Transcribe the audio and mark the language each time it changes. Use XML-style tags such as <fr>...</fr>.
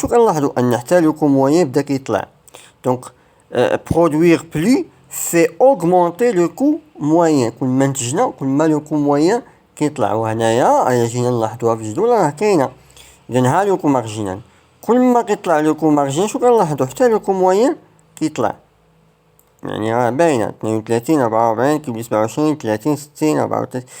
<ar>شو كنلاحظوا ان حتى لو كو موين بدا كيطلع.</ar> <fr>دونك produire plus fait augmenter le coût moyen.</fr> <ar>كل ما نتجنا كل ما لو كو موين كيطلع. وهنايا الا جينا نلاحظوها في الجدول راه كاينه. اذا ها لو كو مارجينال كل ما كيطلع لو كو مارجينال شو كنلاحظوا حتى لو كو موين كيطلع، يعني راه باينه 32 44 كيولي 27 30 60 34.</ar>